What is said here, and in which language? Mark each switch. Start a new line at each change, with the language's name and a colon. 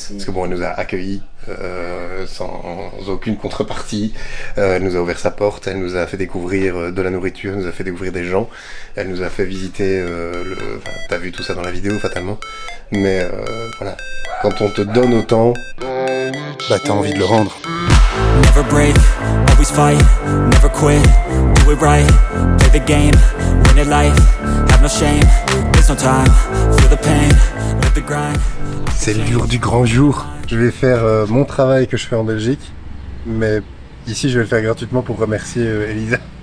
French: Parce que bon, elle nous a accueillis sans aucune contrepartie. Elle nous a ouvert sa porte, elle nous a fait découvrir de la nourriture, elle nous a fait découvrir des gens. Elle nous a fait visiter t'as vu tout ça dans la vidéo, fatalement. Mais voilà, quand on te donne autant, t'as envie de le rendre.
English: Never break, always fight, never quit, do it right, play the game, win it life, have no shame, there's no time, feel the pain, live the grind.
French: C'est le jour du grand jour. Je vais faire mon travail que je fais en Belgique, mais ici je vais le faire gratuitement pour remercier Elisa.